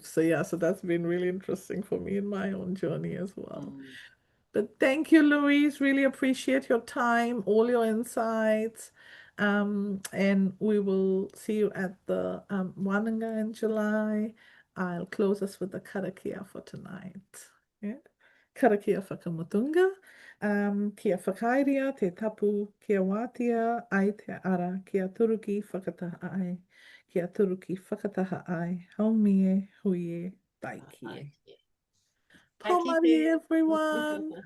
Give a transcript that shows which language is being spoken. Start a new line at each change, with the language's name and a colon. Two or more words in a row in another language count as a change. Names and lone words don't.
English: So yeah, so that's been really interesting for me in my own journey as well. Mm. But thank you, Louise. Really appreciate your time, all your insights. And we will see you at the Wananga in July. I'll close us with the karakia for tonight. Yeah.
Māori: Karakia whakamutunga. Kia whakairia te tapu, kia wātia ai te ara, kia turuki whakataha ai. Kia turuki whakataha ai. Haumie, huie, taikie.
English: Okay.
Māori: Pomari, everyone. Ka